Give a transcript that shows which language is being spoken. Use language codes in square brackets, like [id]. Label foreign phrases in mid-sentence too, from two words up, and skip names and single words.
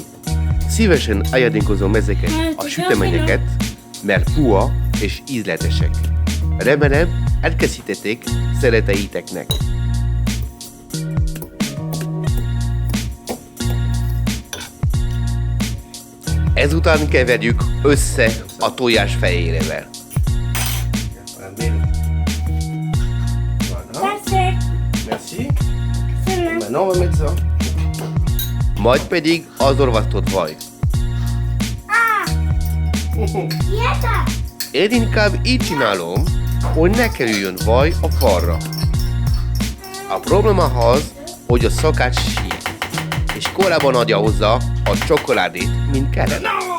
[hu] Szívesen ajándékozom ezeket a süteményeket, mert puha és ízletesek. Remélem, elkészítették szeretteiteknek. Ezután keverjük össze a tojás fehérjével. [fr] Merci. Maintenant on va mettre ça. [hu] Majd pedig az olvasztott vaj. Én inkább így csinálom, hogy ne kerüljön vaj a falra. A probléma az, hogy a szakács sír, és korábban adja hozzá a csokoládét, mint kellene.